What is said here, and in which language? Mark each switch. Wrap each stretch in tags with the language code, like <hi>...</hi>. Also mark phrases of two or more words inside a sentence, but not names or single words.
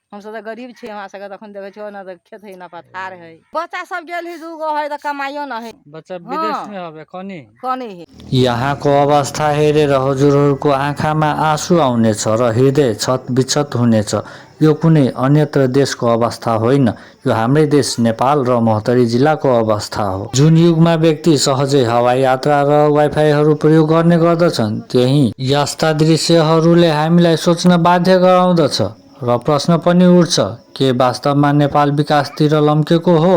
<mai>हम सब तो गरीब छे, हमरा सबके तखन देखे छो ना, खेत है ना पथार है। बच्चा सब गेल है, दूगो है तो कमाइयो ना है। बच्चा विदेश में हवे कनी है।</mai> <ne>यहाँको अवस्था हेरेर हजुरहरूको आँखामा आँसु आउनेछ र हृदय छतबिछत हुनेछ। यो कुनै अन्यत्र देशको अवस्था होइन, यो हाम्रै देश नेपाल र महोत्तरी जिल्लाको अवस्था हो। जुन युगमा व्यक्ति सहजै हवाई यात्रा र वाइफाईहरू प्रयोग गर्ने गर्दछन्, त्यही यस्ता दृश्यहरूले हामीलाई सोच्न बाध्य गराउँदछ र प्रश्न पनि उठ्छ, के वास्तवमा नेपाल विकासतिर लम्केको हो?</ne>